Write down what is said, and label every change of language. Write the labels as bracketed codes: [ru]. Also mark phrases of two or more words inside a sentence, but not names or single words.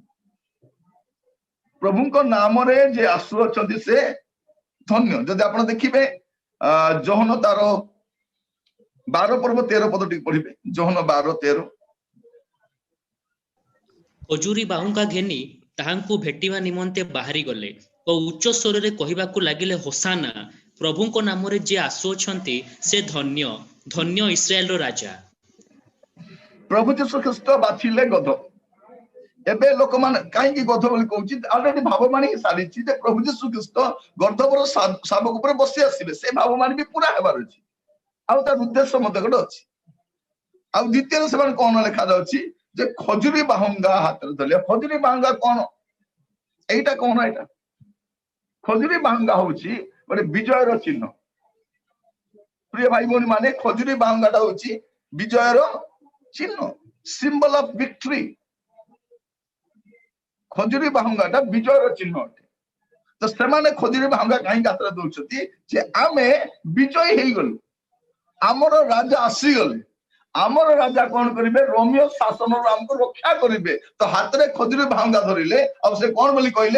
[or] ପ୍ରଭୁଙ୍କ ନାମରେ ଯେ ଆସୁଅଛନ୍ତି ସେ ଧନ୍ୟ। ଯଦି ଆପଣ ଦେଖିବେ ଯୋହନ ତାର 12 ପର୍ବ 13 ପଦ ଟିକେ ପଢିବେ। जोहन 12 13। ଖଜୁରୀ ବାହୁଙ୍ଗା ଘେନି ତାହାଙ୍କୁ ଭେଟିବା ନିମନ୍ତେ ବାହାରି ଗଲେ ଓ ଉଚ୍ଚ ସ୍ୱରରେ କହିବାକୁ ଲାଗିଲେ, ହୋଶାନ୍ନା ପ୍ରଭୁଙ୍କ ନାମରେ ଯେ ଆସୁଅଛନ୍ତି ସେ ଧନ୍ୟ, ଧନ୍ୟ ଇସ୍ରାଏଲର ରାଜା। ପ୍ରଭୁ ଯୀଶୁ ଖ୍ରୀଷ୍ଟ ବାଛିଲେ ଗଧ। ଏବେ ଲୋକ ମାନେ କାହିଁକି ଗଧ ବୋଲି କହୁଛି? ऑलरेडी ଭାବବାଣୀ ସାରିଛି ଯେ ପ୍ରଭୁ ଯୀଶୁ ଖ୍ରୀଷ୍ଟ ଗର୍ଦ୍ଦଭର ଶାବକ ଉପରେ ବସି ଆସିବେ। ସେ ଭାବବାଣୀ ଭି ପୂରା ହେବାର ଅଛି, ଆ ତାର ଉଦ୍ଦେଶ୍ୟ ମତେ ଗୋଟେ ଅଛି। ଆ ଦ୍ୱିତୀୟ ସେ ମାନେ କଣ ଲେଖା ଯାଉଛି ଯେ ଖଜୁରୀ ବାହୁଙ୍ଗା ହାତରେ ଧଲେ। ଖଜୁରୀ ବାହୁଙ୍ଗା କଣ? ଏଟା କଣ? ଏଟା ଖଜୁରୀ ବାହୁଙ୍ଗା ହେଉଛି ଗୋଟେ ବିଜୟର ଚିହ୍ନ। ପ୍ରିୟ ଭାଇ ଭଉଣୀ ମାନେ ଖଜୁରୀ ବାହୁଙ୍ଗାଟା ହେଉଛି ବିଜୟର ଚିହ୍ନ, [en] symbol of victory. [or] ଖଜୁରୀ ବାହୁଙ୍ଗାଟା ବିଜୟର ଚିହ୍ନ ଅଟେ। ତ ସେମାନେ ଖଜୁରୀ ବାହୁଙ୍ଗା କାହିଁକି ଗାତ୍ର ଦେଉଛନ୍ତି ଯେ ଆମେ ବିଜୟ ହୋଇଗଲୁ, ହମର ରାଜା ଆସିଗଲେ। ହମର ରାଜା କଣ କରିବେ? ରୋମୀୟ ଶାସନରୁ ହମକୁ ରକ୍ଷା କରିବେ। ତ ହାତରେ ଖଜୁରୀ ବାହୁଙ୍ଗା ଧରିଲେ ଔର ସେ କଣ ବୋଲି କହିଲେ?